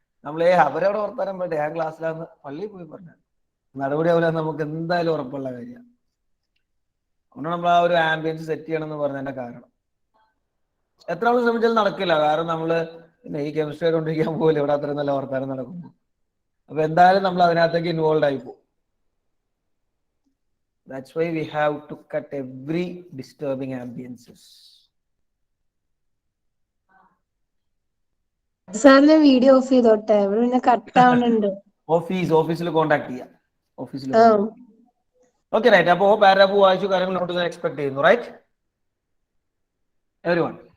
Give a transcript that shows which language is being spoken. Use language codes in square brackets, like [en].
[ml] നമ്മളെ അവരവിടെ വർത്താനം പോയിട്ട് ഞാൻ ക്ലാസ്സിലാന്ന് പള്ളിയിൽ പോയി പറഞ്ഞു നടപടി ആവില്ല, നമുക്ക് എന്തായാലും ഉറപ്പുള്ള കാര്യമാണ്. അതുകൊണ്ട് നമ്മൾ ആ ഒരു ആംബിയൻസ് സെറ്റ് ചെയ്യണം എന്ന് പറഞ്ഞതിന്റെ കാരണം. എത്ര നമ്മൾ ശ്രമിച്ചാലും നടക്കില്ല. കാരണം നമ്മള് പിന്നെ ഈ കെമിസ്ട്രി കൊണ്ടിരിക്കാൻ പോകില്ല, ഇവിടെ അത്രയും നല്ല വർത്താനം നടക്കുന്നു. അപ്പൊ എന്തായാലും നമ്മൾ അതിനകത്തേക്ക് ഇൻവോൾവ് ആയി പോകും. [en] That's why we have to cut every disturbing ambiences. [ml] സാറിന് വീഡിയോ ഓഫ് ചെയ്തോട്ടെ, ഇവിടെ പിന്നെ കട്ട് ആവുന്നുണ്ട്. ഓഫീസിൽ കോൺടാക്ട് ചെയ്യാം. ഓഫീസിൽ ആ [en] Okay right. [ml] അപ്പോ പാരാഗ്രാഫ് വായിച്ചു, കാര്യങ്ങൾ നോട്ട് ചെയ്യാൻ എക്സ്പെക്ട് ചെയ്യുന്നു. Right everyone?